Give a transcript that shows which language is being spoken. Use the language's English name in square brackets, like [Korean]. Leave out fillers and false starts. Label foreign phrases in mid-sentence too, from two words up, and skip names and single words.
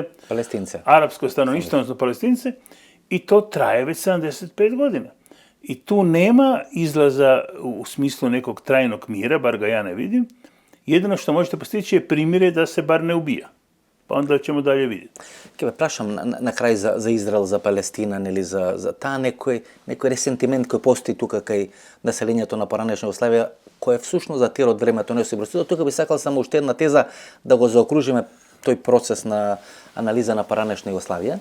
[Croatian] Palestince. Arapsko stanovništvo, odnosno Palestince, i to traje već 75 godina. I tu nema izlaza u smislu nekog trajnog mira, bar ga ja ne vidim. Jedino što možete postići je primjere da se bar ne ubija. Pa onda ćemo dalje vidjeti. [Macedonian] Ке ве прашам на крај за Израел, за Палестина, нели за таа некој ресентимент кој постои тука кај населението на поранешна Југославија, кој всушност датира од времето на Јосип Брз Тито. Тука би сакал само уште една теза да го заокружиме тој процес на анализа на поранешна Југославија.